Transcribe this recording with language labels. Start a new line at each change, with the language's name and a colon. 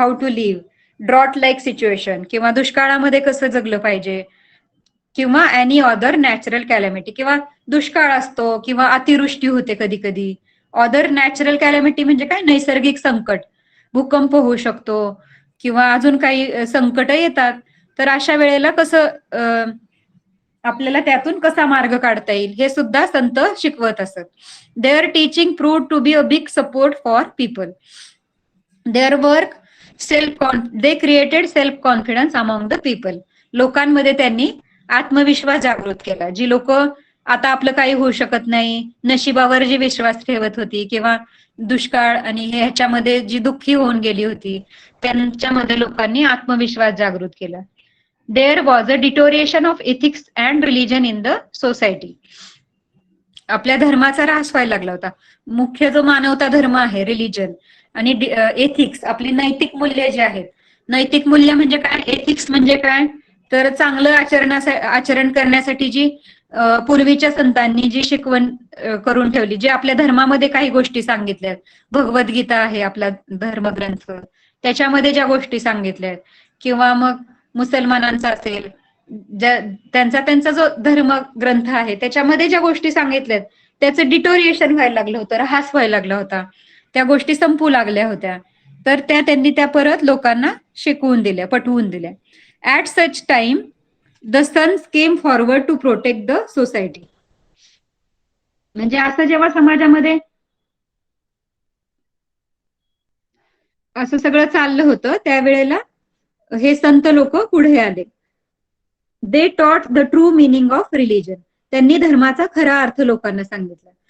English: how to live, drought like situation
Marathi: किंवा दुष्काळामध्ये कसं जगलं पाहिजे, किंवा
English: any other natural calamity
Marathi: किंवा दुष्काळ असतो किंवा अतिवृष्टी होते कधी कधी.
English: other natural calamity
Marathi: म्हणजे काय? नैसर्गिक संकट, भूकंप होऊ शकतो किंवा अजून काही संकट येतात. तर अशा वेळेला कसं आपल्याला त्यातून कसा मार्ग काढता येईल हे सुद्धा संत शिकवत असत.
English: Their teaching proved to be a big support for people. Their work they created self confidence among the people.
Marathi: लोकांमध्ये त्यांनी आत्मविश्वास जागृत केला. जी लोक आता आपलं काही होऊ शकत नाही, नशिबावर जी विश्वास ठेवत होती किंवा दुष्काळ आणि ह्याच्यामध्ये जी दुःखी होऊन गेली होती, त्यांच्यामध्ये लोकांनी आत्मविश्वास जागृत केला.
English: There was a deterioration of ethics and religion in the society.
Marathi: आपल्या धर्माचा ऱ्हास व्हायला लागला होता. मुख्य जो मानवता धर्म आहे, रिलिजन, आणि एथिक्स, आपली नैतिक मूल्य जे आहेत. नैतिक मूल्य म्हणजे काय, एथिक्स म्हणजे काय, तर चांगलं आचरण करण्यासाठी जी पूर्वीच्या संतांनी जी शिकवण करून ठेवली, जे आपल्या धर्मामध्ये काही गोष्टी सांगितल्यात. भगवद्गीता आहे आपला धर्मग्रंथ, त्याच्यामध्ये ज्या गोष्टी सांगितल्या आहेत, किंवा मग मुसलमानांचा असेल, त्यांचा जो धर्म ग्रंथ आहे त्याच्यामध्ये ज्या गोष्टी सांगितल्यात त्याचं डिटोरिएशन व्हायला लागलं होतं, ऱ्हास व्हायला लागला होता, त्या गोष्टी संपू लागल्या होत्या. तर त्यांनी त्या परत लोकांना शिकवून दिल्या, पटवून दिल्या.
English: At such time the saints came forward to protect the society.
Marathi: म्हणजे असं जेव्हा समाजामध्ये असं सगळं चाललं होतं त्यावेळेला हे संत लोक पुढे आले.
English: They taught the true meaning of religion.
Marathi: त्यांनी धर्माचा खरा अर्थ लोकांना सांगितला.